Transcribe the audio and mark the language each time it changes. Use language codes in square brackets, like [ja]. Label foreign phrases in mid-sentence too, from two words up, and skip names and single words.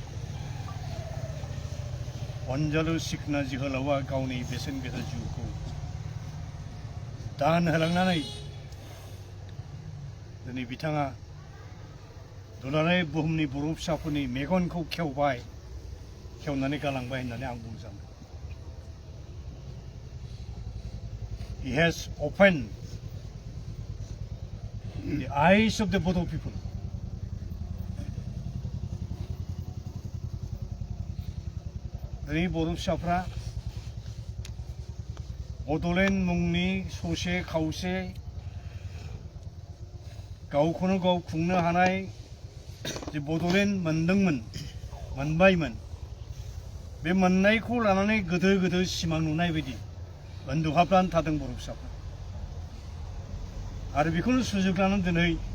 [brx] अनजालु सिखना जोहोलावा गावनि बेसेन गोसा जिउखौ दान होलांनानै दिनै बिथाङा दुलाराय बुहुमनि बर' फिसाफोरनि मेगनखौ खेवनानै गालांबाय होननानै आं बुंनो सानो [en] He has opened the eyes of the Bodo people. [brx] दिनै बर' फिसाफ्रा बड'लेण्ड मुंनि ससे खावसे गावखौनो गाव खुंनो हानाय जे बड'लेण्ड मोनबायमोन बे मोननायखौ लानानै गोदो सिमां नुनाय बायदि उन्दुहाबनानै थादों बर' फिसाफ्रा आरो बेखौनो सुजुग लानानै दिनै